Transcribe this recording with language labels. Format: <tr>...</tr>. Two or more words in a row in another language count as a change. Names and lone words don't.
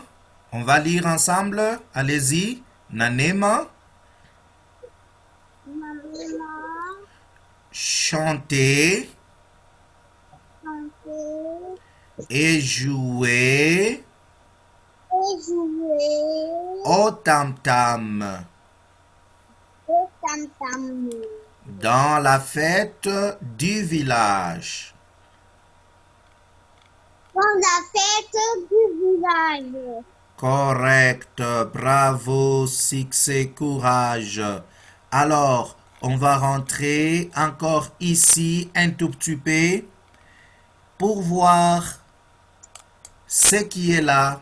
<fr>On va lire ensemble. Allez-y. Nanema. Maman, Chanter chanter et jouer et jouer au tam-tam au tam-tam dans la fête du village. dans la fête du village. Correct, bravo, succès, courage. Alors, on va rentrer encore ici un tout petit peu pour voir ce qui est là.</fr>